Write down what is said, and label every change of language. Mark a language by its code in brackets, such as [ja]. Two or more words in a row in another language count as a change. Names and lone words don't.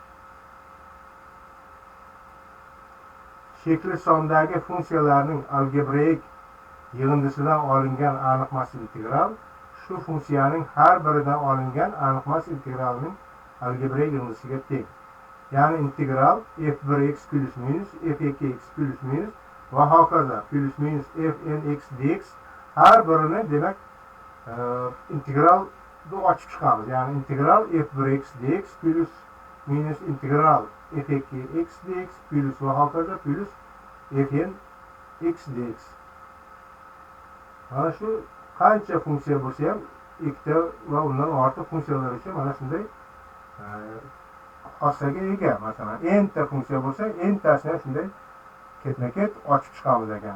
[uz] Shekli sondagi funksiyalarning algebraik yig'indisidan olingan aniqmas integral shu funksiyaning har biridan olingan aniqmas integralning algebraik yig'indisiga teng. Ya'ni integral f1x plus minus f2x plus minus va hokazo plus minus fnx dx har birini demak integralni ochib chiqamiz. Ya'ni integral f1x dx plus minus integral f2x dx plus va hokazo plus fnx dx. Mana shu qancha funksiya bo'lsa ham ikkita va undan ortiq funksiyalar uchun mana shunday xossaga ega. Masalan, n ta funksiya bo'lsa, n tasini shunday ketma-ket ochib chiqamiz ekan.